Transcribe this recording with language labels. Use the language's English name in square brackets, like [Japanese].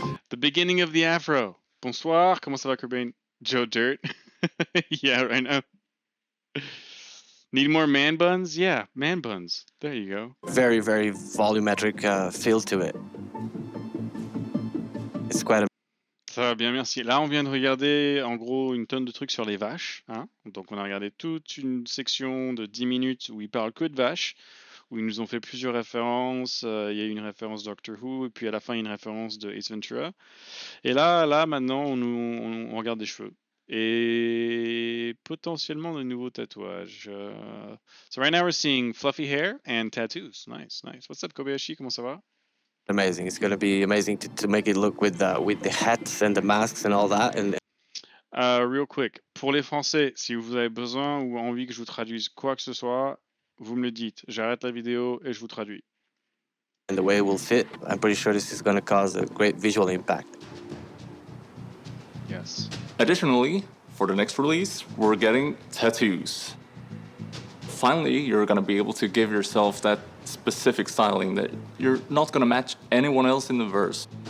[English] The beginning of the afro. [French] Bonsoir, comment ça va, Corbin? [English] Joe Dirt. Yeah, right now. Need more man buns? Yeah, man buns. There you go. Very, very volumetric feel to it. It's quite a... [French] Ça va bien, merci. Là, on vient de regarder, en gros, une tonne de trucs sur les vaches. Hein? Donc, on a regardé toute une section de 10 minutes où ils parlent que de vaches, où ils nous ont fait plusieurs références. Il y a eu une référence Doctor Who, et puis à la fin, il y a une référence de Ace Ventura. Et là maintenant, on regarde des cheveux. Et potentiellement de nouveaux tatouages. [English] So right now we're seeing fluffy hair and tattoos. Nice. What's up, Kobayashi? [French] Comment ça va? [English] Amazing. It's going to be amazing to make it look with the hats and the masks and all that. And real quick, [French] pour les Français, si vous avez besoin ou envie que je vous traduise quoi que ce soit, vous me le dites. J'arrête la vidéo et je vous traduis. [English] And the way it will fit, I'm pretty sure this is going to cause a great visual impact. Yes. Additionally, for the next release, we're getting tattoos. Finally, you're going to be able to give yourself that specific styling that you're not going to match anyone else in the verse.